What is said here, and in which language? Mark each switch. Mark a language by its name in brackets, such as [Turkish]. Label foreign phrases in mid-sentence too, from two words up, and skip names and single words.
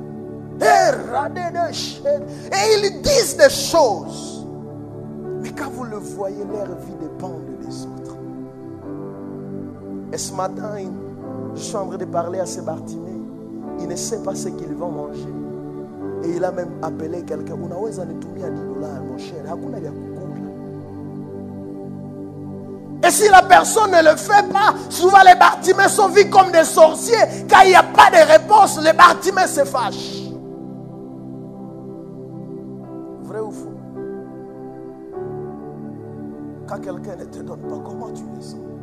[French] Et ils disent des choses. Mais quand vous le voyez, leur vie dépend des autres. Et ce matin, je suis en train de parler à ce Bartimée. Il ne sait pas ce qu'ils vont manger. Et il a même appelé quelqu'un. [Swahili] Unaweza nitumia $10, [French] mon cher. [Swahili] Hakuna vya kukula. [French] Et si la personne ne le fait pas, souvent les Bartimées sont vus comme des sorciers. Quand il n'y a pas de réponse, les Bartimées se fâchent. Vrai ou faux? Quand quelqu'un ne te donne pas, comment tu le sens?